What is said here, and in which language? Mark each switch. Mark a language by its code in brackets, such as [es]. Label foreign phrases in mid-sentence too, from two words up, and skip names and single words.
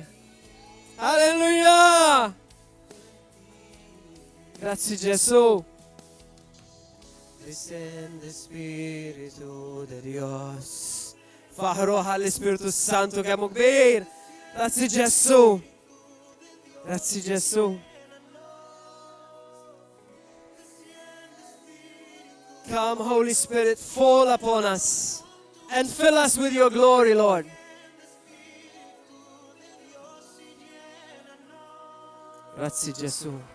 [mt] Halleluja! Grazzi Ġesu. [es] Descende Spiritu de Dios. [mt] Faħru għall-Spiritu Santu kemm hu kbir. Grazzi Ġesu. Grazzi Ġesu. [en] Come, Holy Spirit, fall upon us and fill us with your glory, Lord. [mt] Grazzi Ġesu.